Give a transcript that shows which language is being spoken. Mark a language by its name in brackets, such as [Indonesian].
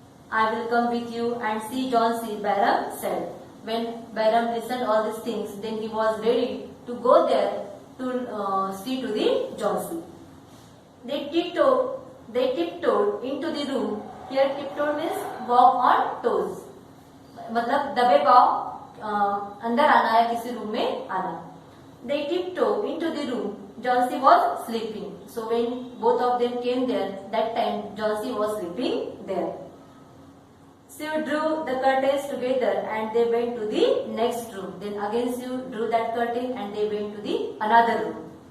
[English] I will come with you and see Johnsy, Bayram said. When Bayram listened all these things, then he was ready to go there to see to the Johnsy. They tiptoed into the room. Here tiptoed means walk on toes. [Hindi] मतलब दबे पाँव अंदर आना या किसी room में आना. [English] They tiptoed into the room. Johnsy was sleeping. So when both of them came there, that time Johnsy was sleeping there. Sue drew the curtains together and they went to the next room. Then again Sue drew that curtain and they went to the another room.